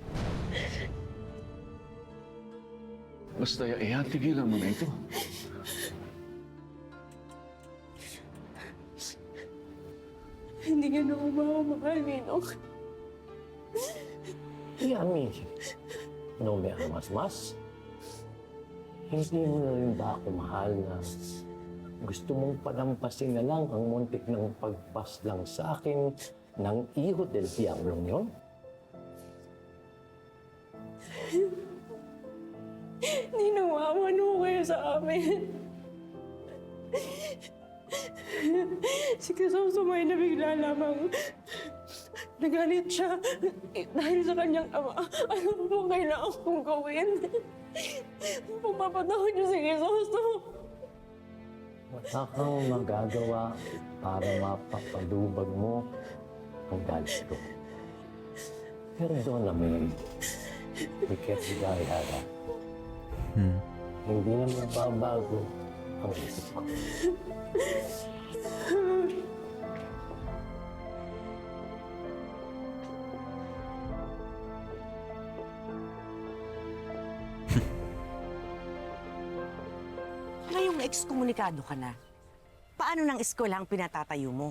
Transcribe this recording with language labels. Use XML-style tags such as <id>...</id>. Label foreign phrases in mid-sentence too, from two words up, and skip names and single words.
<tl>Basta iyan, tigilan mo na ito. Hindi ka na ako makamahal, Ninong.</tl> <es>Y a mí, no me amas más.</es> <tl>Hindi mo na rin ba ako mahal na gusto mong palampasin na lang ang muntik ng pagpaslang sa akin ng</tl> <es>iho del diablong</es> <tl>yon? Ninong, maawan mo kayo sa amin. Si Kisosumay na bigla lamang nagalit siya dahil sa kanyang ama. Ano po kailangan kong gawin? Pumapatawad niyo si Kisoso. Wala kang magagawa para mapapalubag mo ang galit ko.</tl> <es>Perdóname, mi querida Ibarra.</es> <tl>Hindi na magbabago ang isip ko. Ngayong ekskomunikado ka na, paano ng eskwela ang pinatatayo mo?</tl>